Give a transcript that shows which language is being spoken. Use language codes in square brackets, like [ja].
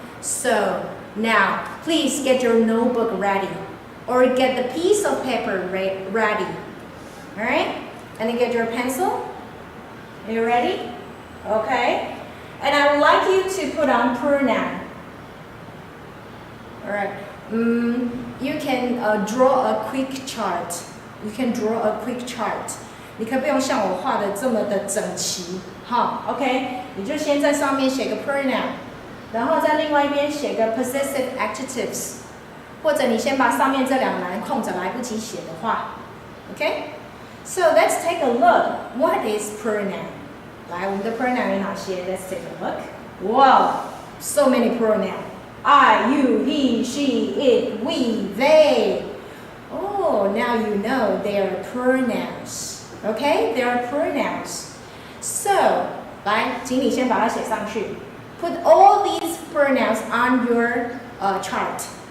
[en] So, now, please get your notebook ready, or get the piece of paper ready, alright? And then get your pencil. Are you ready? Okay. And I would like you to put on pronoun. Alright, you can draw a quick chart. You can draw a quick chart. [zh] 你可不用像我画的这么的整齐，好 ，OK？你就先在上面写个 pronoun， 然后在另外一边写个 possessive adjectives， 或者你先把上面这两栏空着，来不及写的话 ，OK？ [en] So let's take a look. What is pronoun? [zh] 来，我们的 pronoun 有哪些 [en] ？Let's take a look. Wow, so many pronouns. I, you, he, she, it, we, they. Oh, now you know they are pronouns. Okay, they are pronouns. [zh] So, 来，请你先把它写上去。 [en] Put all these pronouns on your chart.